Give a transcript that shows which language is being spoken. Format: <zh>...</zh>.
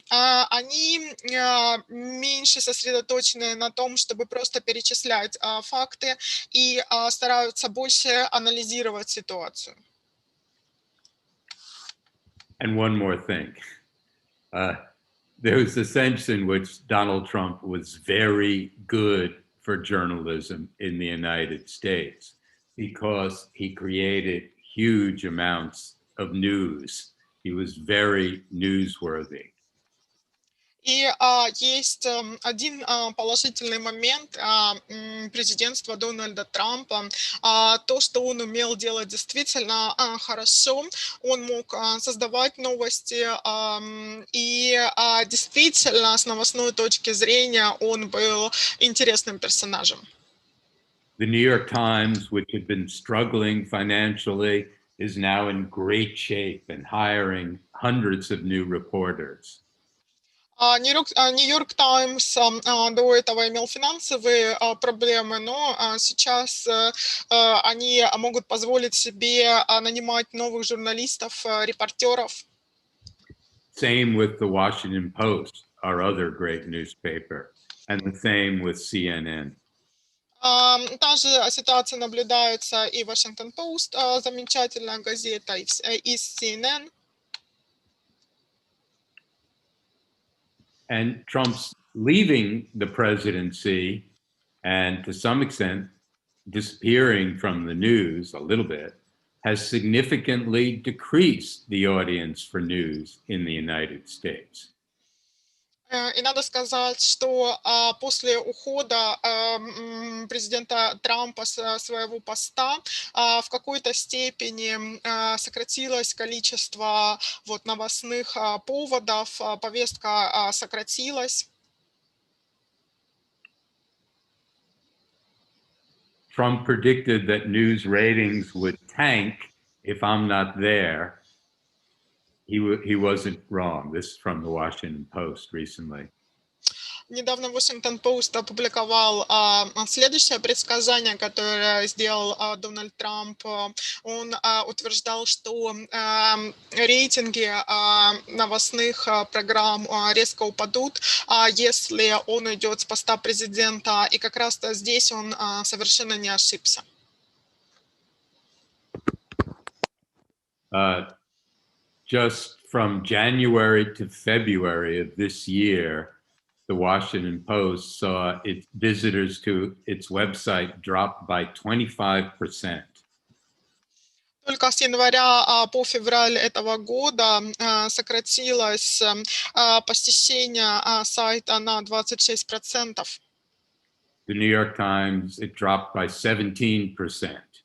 <ru>Они меньше сосредоточены на том, чтобы просто перечислять факты, и стараются больше анализировать ситуацию.</ru> <en>And one more thing. There was a sense in which Donald Trump was very good for journalism in the United States because he created huge amounts of news. He was very newsworthy.</en> <ru>И есть один положительный момент президентства Дональда Трампа. То, что он умел делать действительно хорошо. Он мог создавать новости, и действительно с новостной точки зрения он был интересным персонажем.</ru> <en>The New York Times, which had been struggling financially, is now in great shape and hiring hundreds of new reporters.</en> <ru>Нью-Йорк Таймс до этого имел финансовые проблемы, но сейчас они могут позволить себе нанимать новых журналистов, репортеров.</ru> <en>Same with the Washington Post, our other great newspaper, and the same with CNN.</en> <ru>Та же ситуация наблюдается и в Washington Post, замечательная газета, и CNN.</ru> <en>And Trump's leaving the presidency and to some extent disappearing from the news a little bit has significantly decreased the audience for news in the United States.</en> <ru>И надо сказать, что после ухода президента Трампа с своего поста в какой-то степени сократилось количество новостных поводов, повестка сократилась.</ru> <en>Trump predicted that news ratings would tank if I'm not there. He wasn't wrong. This is from the Washington Post recently.</en> <ru>Недавно Washington Post опубликовал следующее предсказание, которое сделал Дональд Трамп. Он утверждал, что рейтинги новостных программ резко упадут, если он уйдет с поста президента. И как раз-то здесь он совершенно не ошибся.</ru> <en>Just from January to February of this year, the Washington Post saw its visitors to its website drop by 25%.</en> <ru>Только с января по февраль этого года сократилось посещение сайта на 26%.</ru> <en>The New York Times, it dropped by 17%.</en>